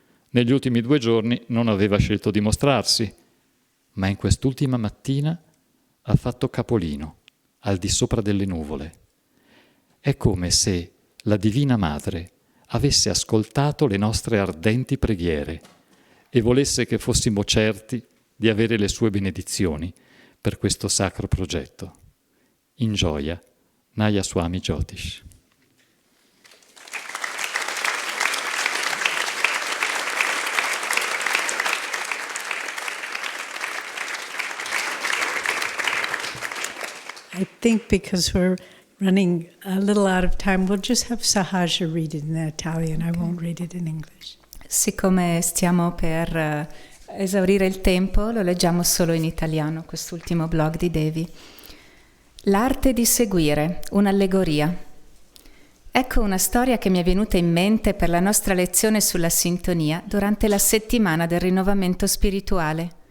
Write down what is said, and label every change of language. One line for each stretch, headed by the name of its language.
Italian: Negli ultimi 2 giorni non aveva scelto di mostrarsi, ma in quest'ultima mattina ha fatto capolino al di sopra delle nuvole. È come se la Divina Madre avesse ascoltato le nostre ardenti preghiere e volesse che fossimo certi di avere le sue benedizioni per questo sacro progetto. In gioia, Nayaswami Jyotish.
English: I think because we're running a little out of time, we'll just have Sahaja read it in Italian. I won't read it in English.
Italian: Siccome stiamo per esaurire il tempo lo leggiamo solo in italiano, quest'ultimo blog di Devi. L'arte di seguire, un'allegoria. Ecco una storia che mi è venuta in mente per la nostra lezione sulla sintonia durante la settimana del rinnovamento spirituale.